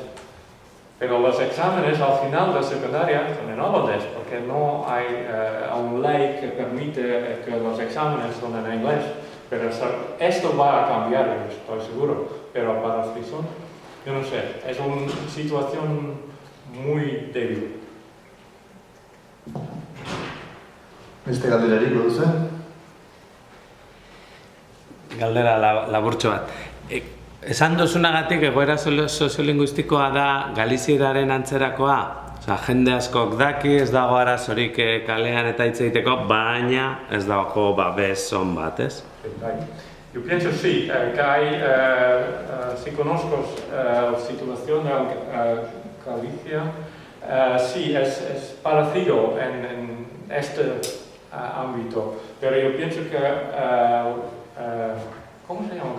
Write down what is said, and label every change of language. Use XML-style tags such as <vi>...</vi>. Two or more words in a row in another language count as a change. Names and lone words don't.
<es>Pero los exámenes al final de secundaria son en holandés, porque no hay una ley que permite que los exámenes son en inglés. Pero esto va a cambiar, yo estoy seguro. Pero para el frisón, yo no sé, es una situación muy débil.</es> <eu>Galderarik duzu? Galdera laburtxo bat. Esan duzunagatik egoera soziolinguistikoa da galizieraren antzerakoa. Osa, jende askok daki, ez dago arazorik kalean eta hitz egiteko, baina ez dago babes on bat, ez?</eu> <es>Yo pienso sí, que hay, si conozco la situación de Galicia, sí, es parecido en este ámbito, pero yo pienso que, ¿cómo se llama?</es>